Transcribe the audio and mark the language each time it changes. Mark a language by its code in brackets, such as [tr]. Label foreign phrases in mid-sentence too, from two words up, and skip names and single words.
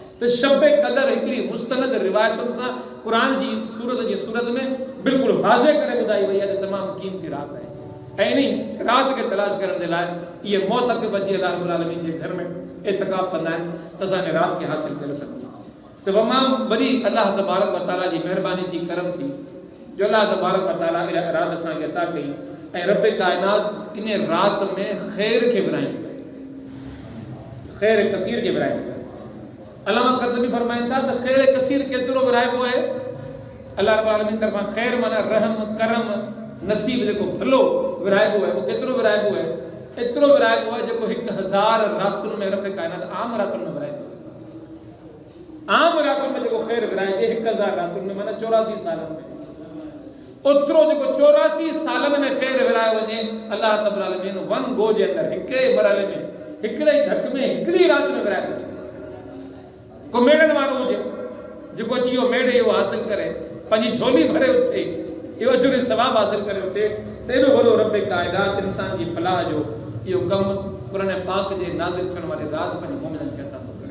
[sd] त शब क़दर हिकिड़ी मुस्तनद रिवायतुनि सां क़ुरान जी सूरत में बिल्कुलु वाज़े करे ॿुधाई वई आहे त तमामु क़ीमती राति आहे। ऐं इन राति खे तलाश करण जे लाइ इहे मोतक़िफ़ अची अल्लाह [ar] رب العالمين [sd] जे घर में एतिकाफ़ कंदा आहिनि त असां इन राति खे हासिल करे सघूं। त तमामु वॾी [ar] الله تبارك وتعالى [sd] जी महिरबानी थी, करम थी जो [ar] الله تبارك وتعالى [sd] इहा राति असांखे अता कई ऐं रब कायनात इन रात में खैर के विराईंदो आहे, खैर कसीर के विराईंदो आहे। अल्लामा कर्ज़वी फरमाइनि था त खैर कसीर केतिरो विराइबो आहे। अल्लाह [ar] رب العالمين [sd] तरफ़ां खैर माना रहम करम नसीब जेको भलो विराइबो आहे, वो केतिरो विराइबो आहे? एतिरो विराइबो आहे जेको 1000 रातुनि में रब कायनात आम रातुनि में विराईंदो आहे। आम रातुनि में जेको खैर विराइजे 1000 रातुनि में माना 84 सालनि में, ओतिरो जेको 84 सालनि में खैर विरायो वञे अल्लाह [ar] رب العالمين [en] one go [sd] जे अंदरि हिकिड़े मरहले में हिकिड़े ई धक में हिकिड़ी रात में विराए थो छॾे। को मेड़नि वारो हुजे जेको अची इहो मेड़ इहो हासिल करे पंहिंजी झोली भरे उथे, इहो अजुर सवाब हासिल करे उथे, त एॾो वॾो रब कायनात इंसान जी फलाह जो इहो कमु क़ुरान पाक जे नाज़िल थियण वारे रात पंहिंजे मोमिननि खे अता थो करे।